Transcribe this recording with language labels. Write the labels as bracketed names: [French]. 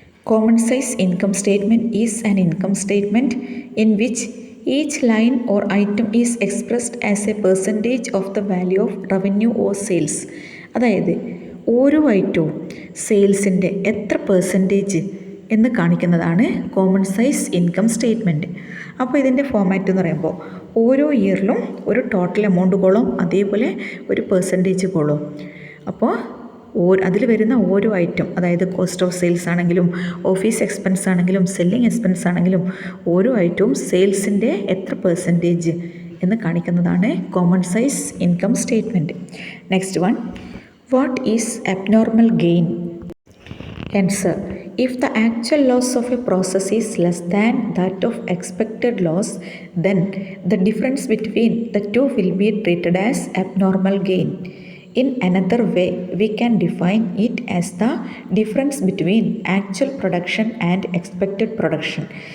[English] Common size income statement is an income statement in which each line or item is expressed as a percentage of the value of revenue or sales. [Malayalam] അതായത് ഓരോ ഐറ്റവും സെയിൽസിൻ്റെ എത്ര percentage എന്ന് കാണിക്കുന്നതാണ് common size income statement. അപ്പോൾ ഇതിൻ്റെ format എന്ന് പറയുമ്പോൾ ഓരോ ഇയറിലും ഒരു ടോട്ടൽ എമൗണ്ട് കോളം അതേപോലെ ഒരു പെർസെൻറ്റേജ് കോളം. അപ്പോൾ അതിൽ വരുന്ന ഓരോ ഐറ്റം, അതായത് കോസ്റ്റ് ഓഫ് സെയിൽസ് ആണെങ്കിലും ഓഫീസ് എക്സ്പെൻസ് ആണെങ്കിലും സെല്ലിംഗ് എക്സ്പെൻസ് ആണെങ്കിലും ഓരോ ഐറ്റവും സെയിൽസിൻ്റെ എത്ര പെർസെൻറ്റേജ് എന്ന് കാണിക്കുന്നതാണ് common size income statement. [English] Next one, what is abnormal gain? Answer, if the actual loss of a process is less than that of expected loss, then the difference between the two will be treated as abnormal gain. In another way, we can define it as the difference between actual production and expected production.